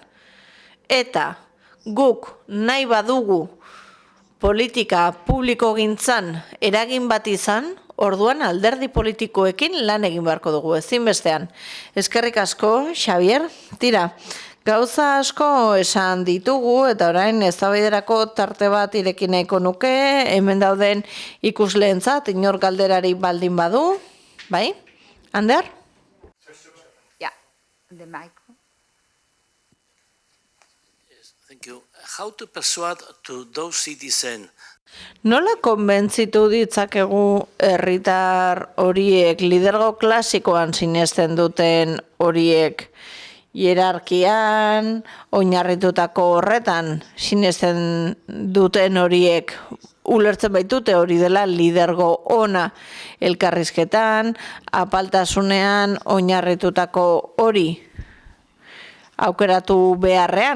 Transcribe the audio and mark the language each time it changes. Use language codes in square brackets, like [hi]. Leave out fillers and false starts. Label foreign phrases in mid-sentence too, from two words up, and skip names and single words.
[eu] Eta guk nahi badugu politika publiko gintzan eragin bat izan, orduan alderdi politikoekin lan egin beharko dugu ezinbestean. Eskerrik asko, Xabier, tira. Gauza asko esan ditugu eta orain eztabaidarako tarte bat ireki nahiko nuke, hemen dauden ikusleentzat inor galderari baldin badu, bai? Ander? [en] Yeah, the micro. Yes, thank you. How to persuade to those citizens? [eu] Nola konbentzitu ditzakegu herritar horiek, lidergo klasikoan sinesten duten horiek, hierarkian, oinarritutako horretan sinesten duten horiek, ulertzen baitute hori dela lidergo ona elkarrizketan, apaltasunean oinarritutako hori aukeratu beharrean.